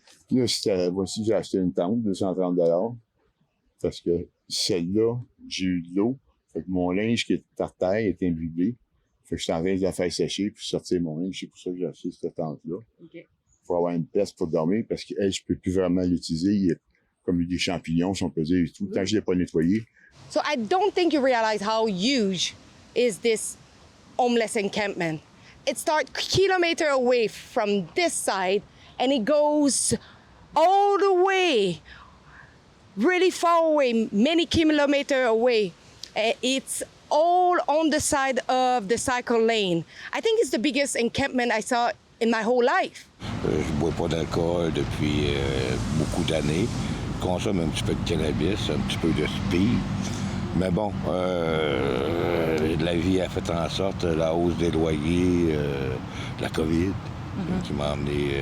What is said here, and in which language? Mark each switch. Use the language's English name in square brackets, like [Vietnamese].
[French] Là, voici, j'ai acheté une tente, 230 $, parce que celle-là, j'ai eu de l'eau. Fait que mon linge qui est par terre est imbibé. Fait que je suis en train de la faire sécher puis sortir mon linge. C'est pour ça que j'ai acheté cette tente-là. OK. Faut avoir une place pour dormir parce que je peux plus vraiment l'utiliser. Il y a comme des champignons, si on peut dire, et tout. Tant que je l'ai pas nettoyé. [English] So I don't think you realize how huge is this homeless encampment. It starts kilometer away from this side and it goes all the way, really far away, many kilometers away. It's all on the side of the cycle lane. I think it's the biggest encampment I saw in my whole life. [French] Je bois pas d'alcool depuis beaucoup d'années. Je consomme un petit peu de cannabis, un petit peu de speed. Mais bon, la vie a fait en sorte, la hausse des loyers, la COVID, qui m'a amené...